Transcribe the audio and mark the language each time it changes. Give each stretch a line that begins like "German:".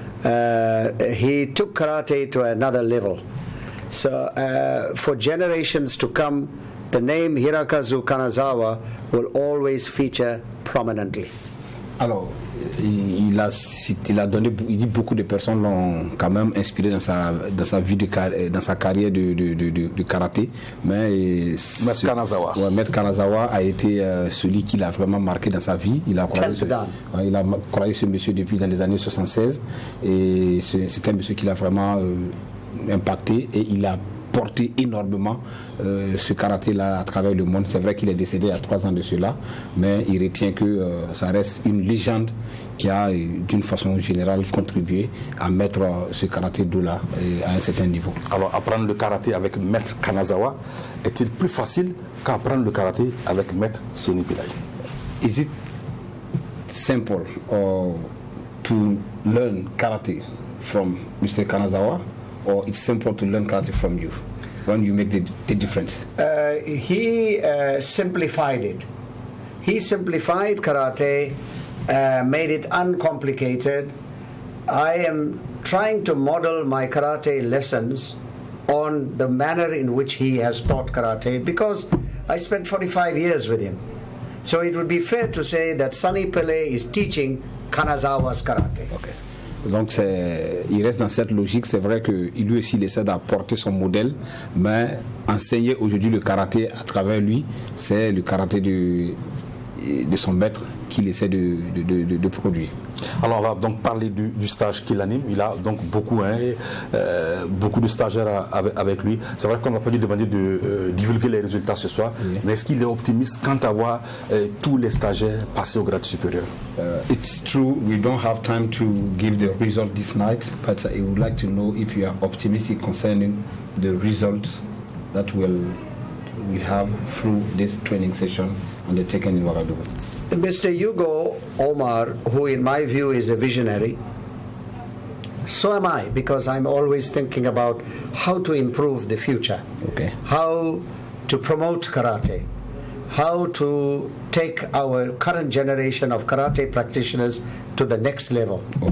English: He took karate to another level. So for generations to come, the name Hirakazu Kanazawa will always feature prominently.
French: Alors, il dit beaucoup de personnes l'ont quand même inspiré dans sa vie dans sa carrière de karaté, mais Maître Kanazawa a été celui qui l'a vraiment marqué dans sa vie. Il a croisé ce monsieur depuis dans les années 76 et c'est un monsieur qui l'a vraiment impacté et il a porté énormément ce karaté-là à travers le monde. C'est vrai qu'il est décédé il y a 3 ans de cela, mais il retient que ça reste une légende qui a d'une façon générale contribué à mettre ce karaté-do-là à un certain niveau. Alors apprendre le karaté avec Maître Kanazawa est-il plus facile qu'apprendre le karaté avec Maître Soni Pillay?
English: Is it simple to learn karate from Mr. Kanazawa, or it's simple to learn karate from you? when you make the difference? He simplified it. He simplified karate, made it uncomplicated. I am trying to model my karate lessons on the manner in which he has taught karate, because I spent 45 years with him. So it would be fair to say that Sonny Pillay is teaching Kanazawa's karate. Okay.
French: Donc il reste dans cette logique. C'est vrai qu'il lui aussi il essaie d'apporter son modèle, mais enseigner aujourd'hui le karaté à travers lui, c'est le karaté de son maître qu'il essaie de produire. Alors on va donc parler du stage qu'il anime. Il a donc beaucoup de stagiaires avec lui. C'est vrai qu'on n'a pas dû demander de divulguer les résultats ce soir, mais est-ce qu'il est optimiste quant à voir tous les stagiaires passer au grade supérieur?
English: It's true, we don't have time to give the result this night, but I would like to know if you are optimistic concerning the results that we'll have through this training session undertaken in Ouagadougou. Mr. Hugo Omar, who in my view is a visionary, so am I, because I'm always thinking about how to improve the future, how to promote karate, how to take our current generation of karate practitioners to the next level.